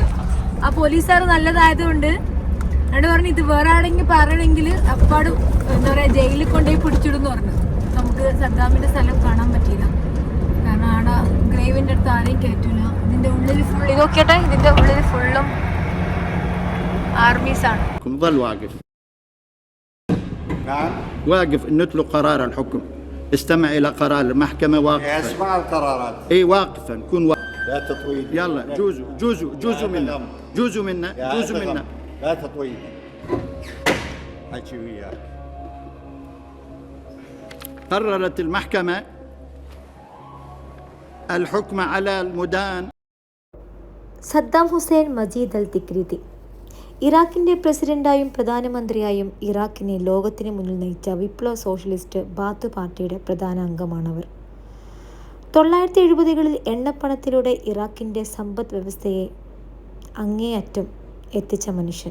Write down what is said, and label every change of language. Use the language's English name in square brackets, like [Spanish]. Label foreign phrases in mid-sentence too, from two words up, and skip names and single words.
[Malayalam] ആ പോലീസുകാർ നല്ലതായതുകൊണ്ട് എന്നോട് പറഞ്ഞു ഇത് വേറെ ആരെങ്കിലും പറയണമെങ്കിൽ അപ്പാട് എന്താ പറയാ ജയിലിൽ കൊണ്ടുപോയി പിടിച്ചിടുന്ന് പറഞ്ഞു. നമുക്ക് സദ്ദാമിന്റെ സ്ഥലം കാണാൻ പറ്റിയില്ല. കാരണം ആടെ ഗ്രേവിന്റെ അടുത്ത് ആരെയും കയറ്റൂല. ഇതിന്റെ ഉള്ളിൽ ഫുൾ ഇത് നോക്കിയട്ടെ, ഇതിന്റെ ഉള്ളിൽ ഫുള്ളും ആർമീസ് ആണ്. [Arabic] واقف انه نتلو قرار الحكم، استمع الى قرار المحكمه واقفا. اسمع القرارات. اي واقفا، كن لا تطويل. يلا جوزوا منا لا تطويل. حكي وياك. قررت المحكمه الحكم على المدان. [Malayalam] സദ്ദാം ഹുസൈൻ മജീദ് അൽ തിക്രീതി ഇറാഖിൻ്റെ പ്രസിഡന്റായും പ്രധാനമന്ത്രിയായും ഇറാഖിനെ ലോകത്തിന് മുന്നിൽ നയിച്ച വിപ്ലവ സോഷ്യലിസ്റ്റ് ബാത്ത് പാർട്ടിയുടെ പ്രധാന അംഗമാണവർ. 1970കളിൽ എണ്ണപ്പണത്തിലൂടെ ഇറാഖിൻ്റെ സമ്പദ് വ്യവസ്ഥയെ അങ്ങേയറ്റം എത്തിച്ച മനുഷ്യൻ.